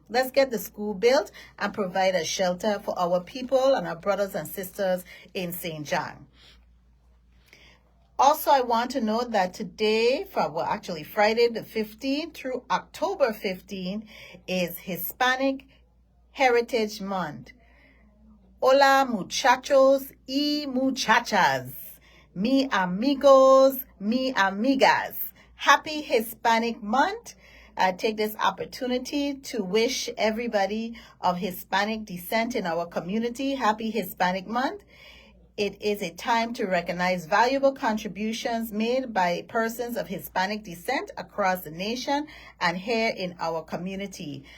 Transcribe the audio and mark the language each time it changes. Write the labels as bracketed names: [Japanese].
[English] Let's get the school built and provide a shelter for our people and our brothers and sisters in St. John. Also, I want to note that today, actually Friday the 15th through October 15th, is Hispanic Heritage Month. [Spanish] Hola muchachos y muchachas, mi amigos, mi amigas. [English] Happy Hispanic Month. I take this opportunity to wish everybody of Hispanic descent in our community happy Hispanic Month. It is a time to recognize valuable contributions made by persons of Hispanic descent across the nation and here in our community.